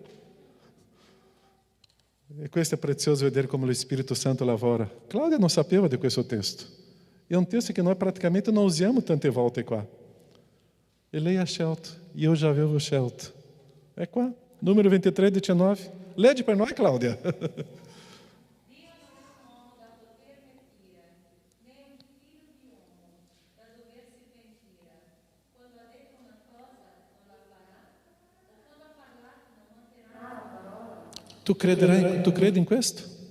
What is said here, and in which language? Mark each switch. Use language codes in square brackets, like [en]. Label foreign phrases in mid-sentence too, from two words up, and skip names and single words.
[it] E questo è prezioso vedere come lo Spirito Santo lavora. Cláudia non sapeva di questo testo. È un testo che noi praticamente non usiamo tante volte qua. E lei ha scelto, e io già avevo scelto. È qua, numero 23:19. [pt] Lede para nós, [it] Cláudia. Tu credi in questo?